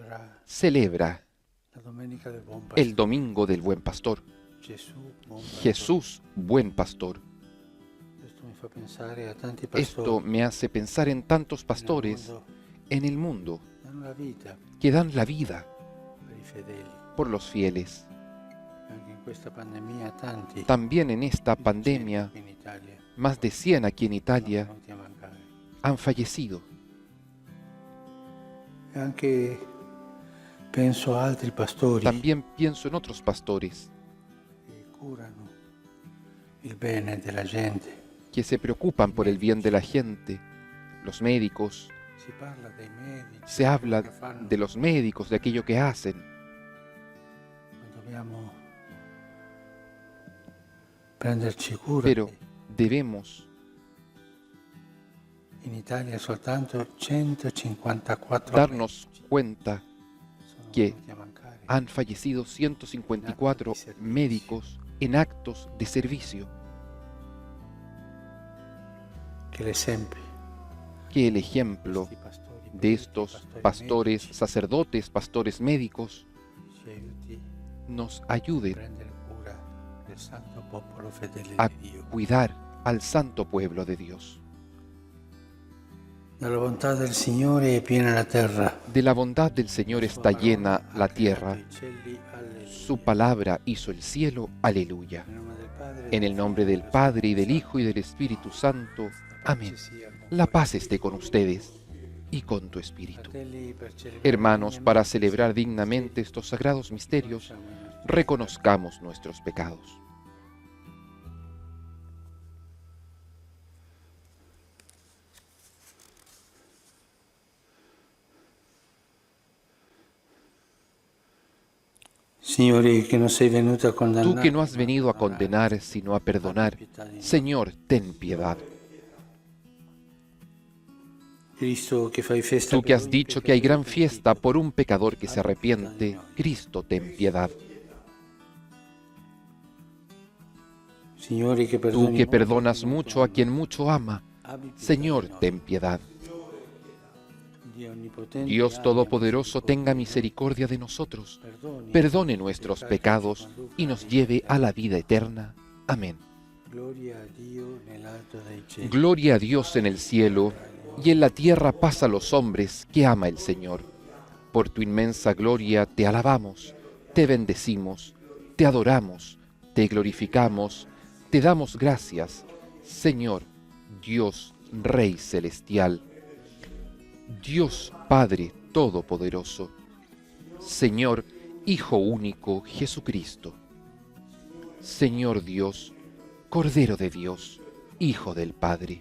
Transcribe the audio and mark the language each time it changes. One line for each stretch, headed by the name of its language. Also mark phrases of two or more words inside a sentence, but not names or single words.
Italian: celebra la domenica del Buon Pastore.
Spanish: el Domingo del Buen Pastor. Jesús, buen pastor.
Italian: Esto me fa pensare a tanti
Spanish: Esto
Italian: pastori
Spanish: me hace pensar en tantos
Italian: nel
Spanish: pastores
Italian: mondo
Spanish: en el mundo
Italian: che danno la vita
Spanish: que dan la vida
Italian: per i fedeli.
Spanish: por los fieles.
Italian: Anche in questa pandemia tanti
Spanish: También en esta
Italian: inocenti
Spanish: pandemia,
Italian: qui in Italia
Spanish: más de 100 aquí en sono Italia
Italian: venuti a mancare.
Spanish: han fallecido.
Italian: E anche penso a altri pastori
Spanish: También pienso en otros pastores
Italian: che curano il bene della gente.
Spanish: que se preocupan por el bien de la gente, los médicos.
Italian: Si parla dei medici,
Spanish: Se habla
Italian: quello che fanno,
Spanish: de los médicos, de aquello que hacen,
Italian: ma dobbiamo prenderci cura.
Spanish: pero debemos
Italian: In Italia soltanto 154
Spanish: darnos cuenta
Italian: sono
Spanish: que
Italian: venuti a mancare.
Spanish: han fallecido 154 médicos en actos de servicio.
Italian: Che l'esempio
Spanish: Que el ejemplo
Italian: questi pastori
Spanish: de
Italian: medici,
Spanish: estos
Italian: pastori
Spanish: pastores,
Italian: medici,
Spanish: sacerdotes, pastores médicos,
Italian: ci aiuti
Spanish: nos
Italian: a
Spanish: ayuden
Italian: prendere cura del santo popolo fedele
Spanish: a
Italian: di Dio.
Spanish: cuidar al santo pueblo de Dios.
Italian: Dalla bontà del Signore è piena la terra.
Spanish: De la bondad del Señor está llena la tierra.
Italian: I cieli, alleluia.
Spanish: Su palabra hizo el cielo. Aleluya.
Italian: Nel nome del Padre,
Spanish: En el nombre del Padre, y del Hijo, y del Espíritu Santo. Amén. La paz esté con ustedes y con tu espíritu.
Italian: Fratelli, per celebrare
Spanish: Hermanos,
Italian: dignamente
Spanish: para celebrar dignamente estos sagrados misterios, reconozcamos nuestros pecados.
Italian: Signore, che non sei venuto a
Spanish: Tú
Italian: condannare,
Spanish: que no has venido a condenar, sino a perdonar, Señor, ten piedad.
Italian: Cristo, che fai festa
Spanish: Tú que
Italian: per
Spanish: has
Italian: ogni
Spanish: dicho que hay gran
Italian: peccatore
Spanish: fiesta por un pecador que se arrepiente, Cristo, ten piedad.
Italian: Signore, che
Spanish: Tú
Italian: perdoni
Spanish: que
Italian: molto
Spanish: perdonas
Italian: chi non
Spanish: mucho a
Italian: ti
Spanish: quien mucho ama,
Italian: ama, abbi pietà
Spanish: Señor,
Italian: di noi.
Spanish: ten piedad.
Italian: Dio onnipotente,
Spanish: Dios
Italian: abbia
Spanish: Todopoderoso, tenga
Italian: misericordia
Spanish: misericordia de nosotros,
Italian: di noi.
Spanish: perdone nuestros pecados y nos lleve a la vida eterna. Amén.
Italian: Gloria a Dio nell'alto dei cieli.
Spanish: Gloria a Dios en el cielo, y en la tierra paz a los hombres que ama el Señor. Por tu inmensa gloria te alabamos, te bendecimos, te adoramos, te glorificamos, te damos gracias, Señor, Dios, Rey celestial, Dios Padre Todopoderoso, Señor, Hijo único Jesucristo, Señor Dios, Cordero de Dios, Hijo del Padre.